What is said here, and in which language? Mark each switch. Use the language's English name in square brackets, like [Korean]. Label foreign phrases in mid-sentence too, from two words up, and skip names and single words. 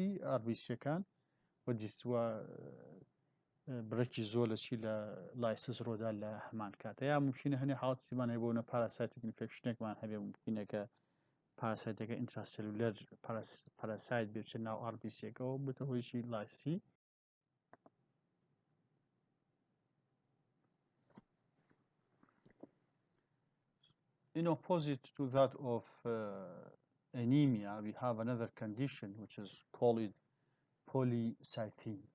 [Central Kurdish] RBCەکان، و دیستوە بڕێکی زۆر لە چی؟ لە لایسس ڕۆدا لە هەمان کاتە. یا ممکنە هەنێ حاڵەتیمان هەیە بۆنە [English] parasitic infection [Central Kurdish] هەبێ، ممکنەکە پاراسایتەکە [English] intracellular parasite [Central Kurdish] بێت ناو RBCەکەەوە، بێتە هۆی چی؟ لایسی. [English] In opposite to that of anemia, we have another condition which is called polycythemia.